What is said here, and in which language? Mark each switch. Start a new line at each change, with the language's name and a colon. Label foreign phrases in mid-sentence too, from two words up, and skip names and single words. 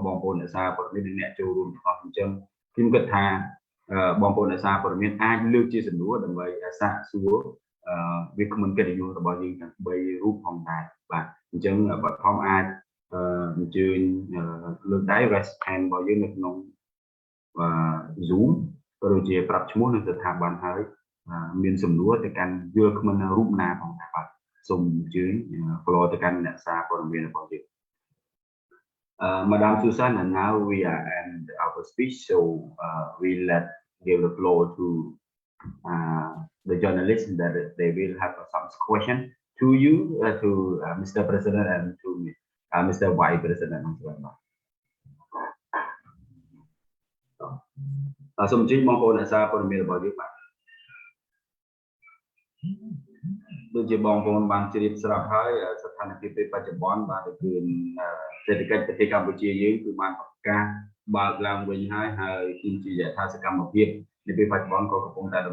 Khmer: បងប្អូនអ្នកសារព័ត៌មាននិងអ្នកចូលរួមទាំងអស់អញ្ចឹងខ្ញុំគិតថាបងប្អូនអ្នកសារព័ត៌មានអាចលើកជាសំណួរដើម្បីសាកសួរវាគ្មិនកិត្តិយ សរបស់យើងទាំង3រូបផងដែរបាទអញ្ចឹងបឋមអាចអញ្ជើញលើកដៃ
English: raise hand
Khmer: របស់យើងនៅក្នុងZoom ក៏ដូចជាប្រាប់ឈ្មោះនិងស្ថាប័នហើយមានសំណួរទៅកាន់យល់គ្មិនរូបណាផងដែរបាទសូមអញ្ជើញ floor ទៅកាន់អ្នកសារព័ត៌មានរបស់យើង
English: Madam Susan, and now we are end our speech, so we give the floor to the journalists that they will have some question to you, to Mr. President and to Mr. Vice President as well.
Khmer: សូមអញ្ជើញបងប្អូនអ្នកសារព័ត៌មានរបស់យើងបាទដូចជាបងប្អូនបានជ្រាបស្រាប់ហើយស្ថានភាពពេលបច្ចុប្បន្នបាទគឺសេដ្ឋកិច្ចប្រទេសកម្ពុជាយើងគឺបានប្រកាសបើកឡើងវិញហើយគឺជាយថាសកម្មភាពនៅពេលបច្ចុប្បន្នក៏កំពុងតែ